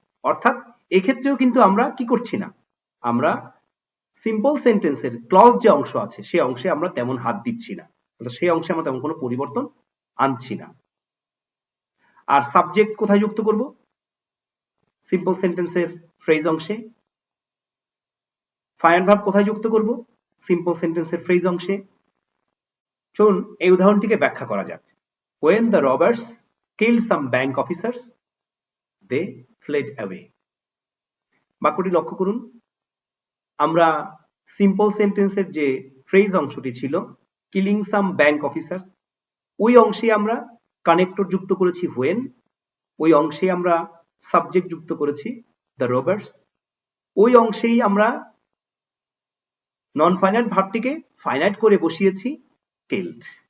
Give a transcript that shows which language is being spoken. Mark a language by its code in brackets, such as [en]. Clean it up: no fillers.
[bn] অর্থাৎ এক্ষেত্রেও কিন্তু আমরা কি করছি না, আমরা সিম্পল সেন্টেন্সের ক্লজ যে অংশ আছে সেই অংশে আমরা তেমন হাত দিচ্ছি না, সেই অংশে আমরা তেমন কোনো পরিবর্তন আনছি না। আর সাবজেক্ট কোথায় যুক্ত করব? সিম্পল সেন্টেন্সের ফ্রেজ অংশে। ফাইনাইট ভার্ব কোথায় যুক্ত করব? সিম্পল সেন্টেন্সের ফ্রেজ অংশে। চলুন এই উদাহরণটিকে ব্যাখ্যা করা যাক। [en] When the robbers killed some bank officers, they fled away. [bn] বাক্যটি লক্ষ্য করুন, আমরা সিম্পল সেন্টেন্সের যে ফ্রেজ অংশটি ছিল কিলিং সাম ব্যাংক অফিসার্স, ওই অংশে আমরা কানেক্টর যুক্ত করেছি when, ওই অংশে আমরা সাবজেক্ট যুক্ত করেছি দ্য রবার্স, ওই অংশেই আমরা নন ফাইনাইট ভার্বটিকে ফাইনাইট করে বসিয়েছি কিল্ড।